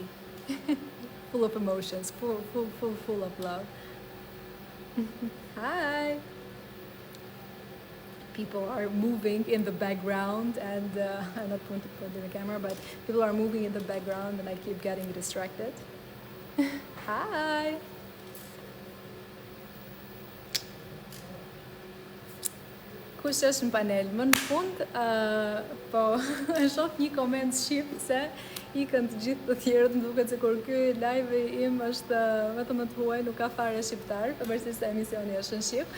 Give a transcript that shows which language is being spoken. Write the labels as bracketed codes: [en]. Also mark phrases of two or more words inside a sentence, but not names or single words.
[en] Full of emotions, full of love. Hi. People are moving in the background, and I'm not going to put in the camera, but people are moving in the background, and I keep getting distracted. Hi. [sq] Kush është në panel? Më në fund, po shoh një koment shqip se ikën të gjithë të tjerët, më duket se kur ky live im është vetëm të huaj, nuk ka fare shqiptar, pavarësisht se emisioni është në shqip.